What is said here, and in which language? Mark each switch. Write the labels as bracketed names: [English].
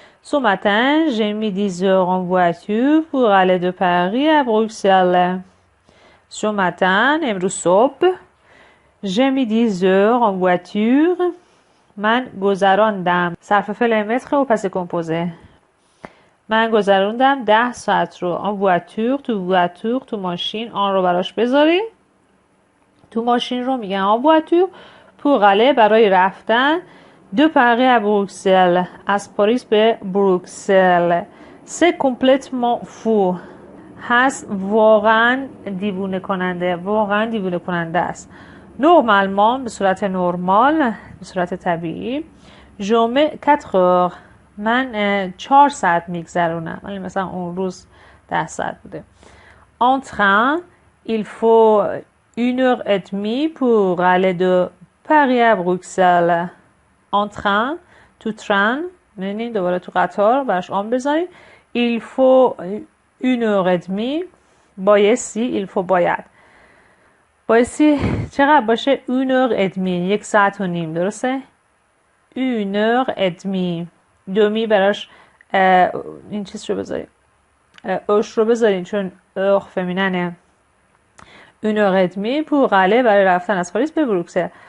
[French] Ce matin j'ai mis 10 heures en voiture pour aller de Paris à Bruxelles. Ce matin [Persian] امروز صبح [French] j'ai mis 10 heures en voiture [Persian] من گذراندم صرف فعل متر و پس کمپوزه من گذراندم 10 ساعت رو [French] en voiture [Persian] تو ماشین آن رو براش بذاری تو ماشین رو میگن [French] en voiture pour aller [Persian] برای رفتن [French] de Paris à Bruxelles [Persian] از پاریس به بروکسل [French] c'est complètement fou [Persian] هست واقعا دیوونه کننده است. نورمالمان به صورت نرمال به صورت طبیعی جمعه 4 heures من 4 ساعت میگذرونم ولی مثلا اون روز 10 ساعت بوده. [French] En train il faut 1h30 pour aller de Paris à Bruxelles. En train [Persian] تو ترن یعنی دوباره تو قطار براش آن بذارید. [French] il faut 1h30 [Persian] بایستی il faut بایستی چقدر باشه 1h30 1 ساعت و نیم درسته 1h30 دومی براش این چیز رو بذارید اوش رو بذارید چون اوخ فمیننه 1h30 [French] pour aller [Persian] برای رفتن از پاریس به بروکسل.